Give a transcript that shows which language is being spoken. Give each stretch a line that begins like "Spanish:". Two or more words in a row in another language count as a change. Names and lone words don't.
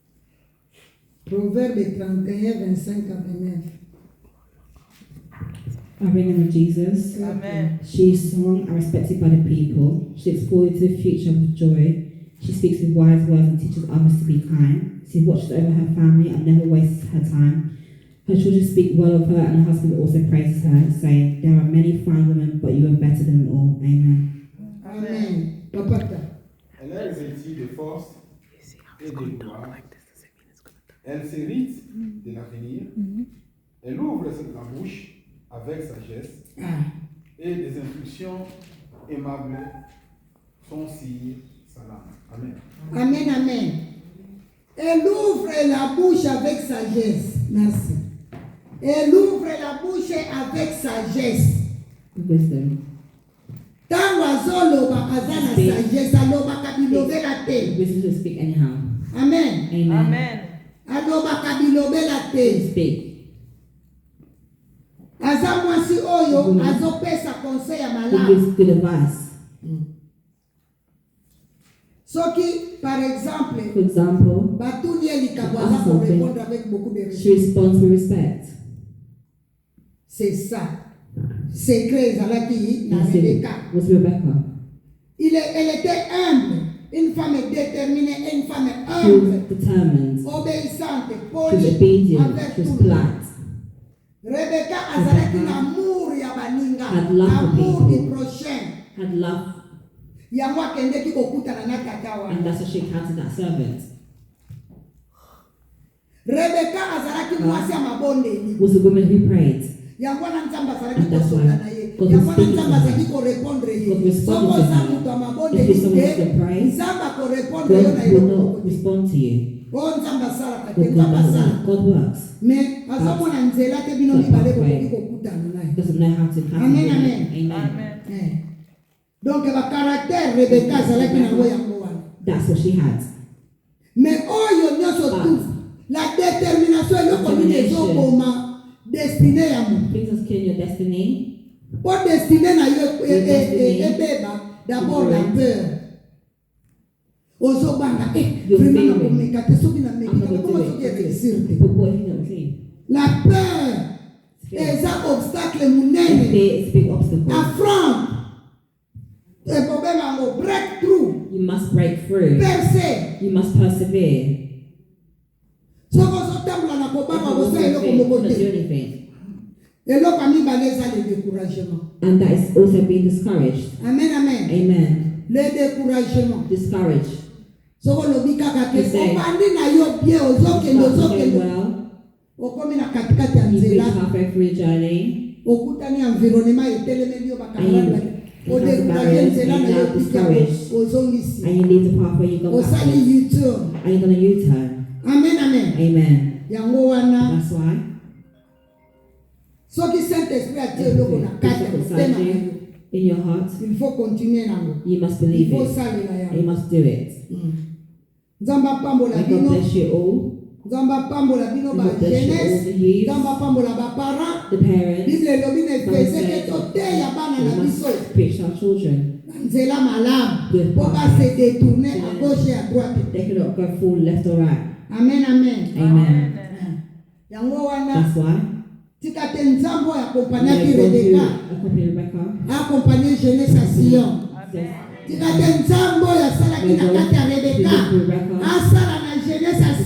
French: Proverbe 31, 25 à 29.
English: Father, in the name of Jesus, Amen. she is strong and respected by the people. She looks forward to the future with joy. She speaks with wise words and teaches others to be kind. She watches over her family and never wastes her time. Her children speak well of her and her husband also praises her, saying, there are many fine women, but you are better than them all. Amen. Amen. Papa.
French: Elle est revêtue de force et de gloire. Elle s'hérite de l'avenir. Elle ouvre la bouche avec sagesse et des instructions aimables sont signes. Salam. Amen. Amen, amen. Elle ouvre la bouche avec sagesse. Merci. Elle ouvre la bouche avec sagesse.
English: Wisdom.
Lingala: Tango azoloba azana sagesse aloba kabilobela te.
English: Wisdom to speak anyhow. Amen. Amen. Amen.
Lingala: Aloba kabilobela te.
English: Speak.
Lingala: Aza mwasi oyo azopesa conseil ya
English: He
Lingala: malamu.
English: gives good advice.
Lingala: Soki
French: par exemple
English: For example,
Lingala: batuni elikabo aza
English: Ask
French: pour
English: something.
French: répondre avec beaucoup de
English: she
French: respect.
English: responds with respect.
French: C'est ça.
Lingala: Secret ezalaki na
English: That's Rebecca. it. Was Rebecca.
French: Elle était humble, une femme déterminée, une femme
English: She was humble, determined.
French: obéissante,
English: She was
French: polie,
English: obedient.
French: avec
English: She was
French: tout le monde.
English: polite.
Lingala: Rebecca azalaki na amour ya baninga,
English: Had love for
French: amour du
English: people.
French: prochain.
English: Had love,
Lingala: Yango akendeki kokutana na tata
English: and
Lingala: wana.
English: that's how she encountered that servant.
Lingala: Rebecca azalaki mwasi ya mabondeli.
English: Was a woman who prayed.
Lingala: Yango wana nzambe azalaki
English: And that's
Lingala: kosola
English: why
Lingala: na ye.
English: God
Lingala: Yango
English: was
Lingala: wana
English: speaking
Lingala: nzambe
English: to her.
Lingala: azalaki korepondre ye.
English: God responded
Lingala: Soko
English: to
Lingala: oza
English: her.
Lingala: moto ya
English: If
Lingala: mabondeli
English: you're someone who
Lingala: te,
English: can pray,
Lingala: nzambe akorepondre yo na
English: God will
Lingala: eloko.
English: not respond to you.
Lingala: O nzambe asalaka te,
English: God
Lingala: nzambe
English: does
Lingala: asala.
English: that. God works. Mais azomona nzela te bino mibale bokoki kokutana He
Lingala: naye.
English: doesn't know how to Amen, handle amen. it. Amen. Amen.
Lingala: Donc bacaractère Rebecca azalaki nango yango wana.
English: That's what she had.
Lingala: Mais oyo nyonso tu
French: la détermination
Lingala: eloko nini ezoboma destine ya moto.
English: Things that's killing your destiny.
Lingala: Po destine na yo ebeba
French: d'abord la peur.
Lingala: Ozobanga vraiment nakomeka te soki nameki te koma soki eréussir te.
English: But what if you don't see?
French: La peur
Lingala: eza obstacle munene.
English: It's a big obstacle.
French: Affront.
Lingala: Problème yango breakthrough.
English: You must break through.
French: Percer.
English: You must persevere.
Lingala: Soko ozotambola na kobanga kosala eloko
English: You
Lingala: moko
English: cannot do
Lingala: te.
English: anything.
Lingala: Eloko ya mibale eza
French: le découragement.
English: And that is also being discouraged. Amen, amen. Amen.
French: Le découragement.
English: Discouraged.
Lingala: Soko lobi kaka te
English: You say,
Lingala: obandi na yo bien
English: You
Lingala: ozokende
English: start to go
Lingala: ozokende
English: well.
Lingala: okomi na katikati ya
English: You reach
Lingala: nzela
English: halfway through the journey.
Lingala: okutani environnement etelemeli yo bakamarade
English: You
Lingala: odécourage nzela na yo pika ozongisi
English: And you leave the path where you go
Lingala: osali
English: backwards. U-turn. And you're going to U-turn. Amen, amen. Amen.
Lingala: Yango wana
English: That's why.
Lingala: soki Saint-Esprit atie eloko na kati ya motema na yo
English: In your heart,
French: il faut continuer nango.
English: you must
French: Il
English: believe
French: faut
English: it.
Lingala: salela
English: You
Lingala: yango.
English: must do it.
Lingala: Nzambe apambola
English: May God
Lingala: bino,
English: bless you all.
Lingala: Nzambe apambola bino
English: May
Lingala: ba
English: God bless you all,
French: jeunesse,
English: the youth,
Lingala: Nzambe apambola ba parents.
English: the parents.
Lingala: Bible elobi na
English: Bible
Lingala: Efese
English: says
Lingala: ke toteya bana
English: we
Lingala: na
English: must
Lingala: biso
English: preach to our children.
Lingala: na nzela malamu
English: Good
Lingala: po
English: path.
French: base détourner à gauche et à droite.
English: They cannot go full left or right. Amen, amen. Amen.
Lingala: Yango wana
English: That's why.
Lingala: tika te Nzambe oyo akompanyaki
English: May God
Lingala: Rebecca,
English: do accompany Rebecca.
Lingala: akompanye jeunesse ya Sion.
English: Says,
Lingala: Tika te Nzambe oyo asalaki
English: May
Lingala: na
English: God
Lingala: kati ya
English: do
Lingala: Rebecca,
English: it through Rebecca.
Lingala: asala na jeunesse ya